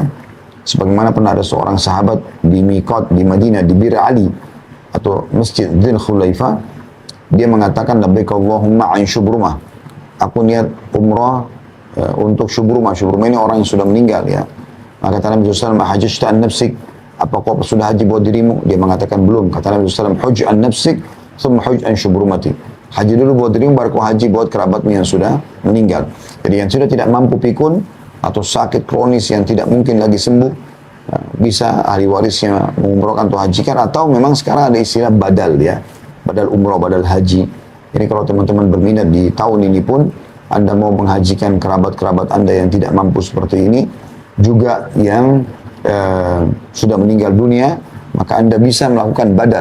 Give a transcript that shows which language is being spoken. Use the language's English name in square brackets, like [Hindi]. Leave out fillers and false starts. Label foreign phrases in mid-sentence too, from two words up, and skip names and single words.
[Indonesian] Sebagaimana pernah ada seorang sahabat di Miqat di Madinah, di Bir Ali atau Masjid Dzul Khulaifah, dia mengatakan [Arabic] لبيك اللهم عن شبرمة, [Indonesian] aku niat umrah untuk Syubrumah. Syubrumah ini orang yang sudah meninggal, ya. Maka kata Nabi SAW, [Arabic] حججت عن نفسك, [Indonesian] apa kau sudah haji buat dirimu? Dia mengatakan belum. Kata Nabi SAW, [Arabic] حج عن نفسك، ثم حج عن شبرمة. [Indonesian] Haji dulu buat dirimu, baru kau haji buat kerabatmu yang sudah meninggal. Jadi yang sudah tidak mampu pikun, atau sakit kronis yang tidak mungkin lagi sembuh, bisa ahli warisnya mengumrohkan atau hajikan, atau memang sekarang ada istilah badal, ya. Badal umroh, badal haji. Ini kalau teman-teman berminat di tahun ini pun, Anda mau menghajikan kerabat-kerabat Anda yang tidak mampu seperti ini, juga yang sudah meninggal dunia, maka Anda bisa melakukan badal.